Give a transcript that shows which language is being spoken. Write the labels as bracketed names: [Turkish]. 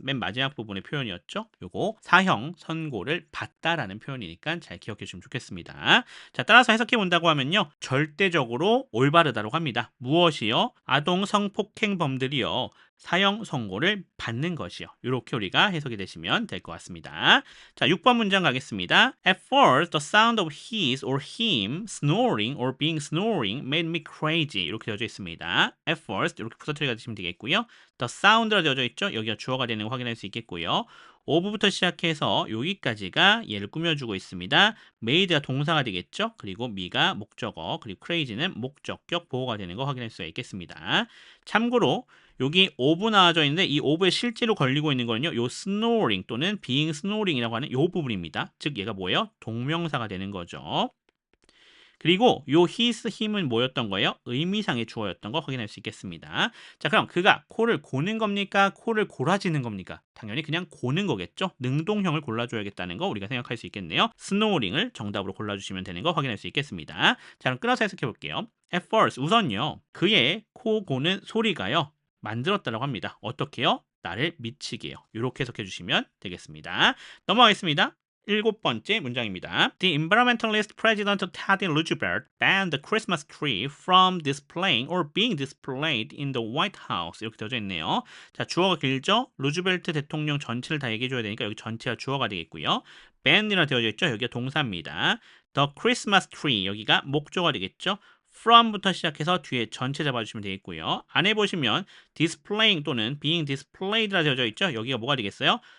[Korean] 맨 마지막 부분의 표현이었죠. 요거 사형 선고를 받다라는 표현이니까 잘 기억해 주시면 좋겠습니다. 자, 따라서 해석해 본다고 하면요. 절대적으로 올바르다고 합니다. 무엇이요? 아동 성폭행범들이요. 사형 선고를 받는 것이요. 이렇게 우리가 해석이 되시면 될 것 같습니다. 자, 6번 문장 가겠습니다. [English] At first, the sound of his or him snoring or being snoring made me crazy. [Korean] 이렇게 되어져 있습니다. At first 이렇게 부서뜨려 가시면 되겠고요. The sound라 되어져 있죠. 여기가 주어가 되는 거 확인할 수 있겠고요. of부터 시작해서 여기까지가 얘를 꾸며주고 있습니다. made가 동사가 되겠죠. 그리고 me가 목적어, 그리고 crazy는 목적격 보호가 되는 거 확인할 수가 있겠습니다. 참고로 여기 of 나와져 있는데 이 of에 실제로 걸리고 있는 거는요. 요 snoring 또는 being snoring이라고 하는 요 부분입니다. 즉 얘가 뭐예요? 동명사가 되는 거죠. 그리고 요 his, him은 뭐였던 거예요? 의미상의 주어였던 거 확인할 수 있겠습니다. 자, 그럼 그가 코를 고는 겁니까? 코를 골아지는 겁니까? 당연히 그냥 고는 거겠죠? 능동형을 골라줘야겠다는 거 우리가 생각할 수 있겠네요. 스노우링을 정답으로 골라주시면 되는 거 확인할 수 있겠습니다. 자, 그럼 끊어서 해석해 볼게요. [English] At first, [Korean] 우선요. 그의 코 고는 소리가요. 만들었다라고 합니다. 어떻게요? 나를 미치게요. 이렇게 해석해 주시면 되겠습니다. 넘어가겠습니다. 7번째 문장입니다. [English] The environmentalist President Teddy Roosevelt banned the Christmas tree from displaying or being displayed in the White House. [Korean] 이렇게 되어져 있네요. 자, 주어가 길죠? 루즈벨트 대통령 전체를 다 얘기해줘야 되니까 여기 전체가 주어가 되겠고요. bann이라 되어져 있죠? 여기가 동사입니다. The Christmas tree 여기가 목조가 되겠죠? from부터 시작해서 뒤에 전체 잡아주시면 되겠고요. 안에 보시면 displaying 또는 being displayed라 되어져 있죠? 여기가 뭐가 되겠어요?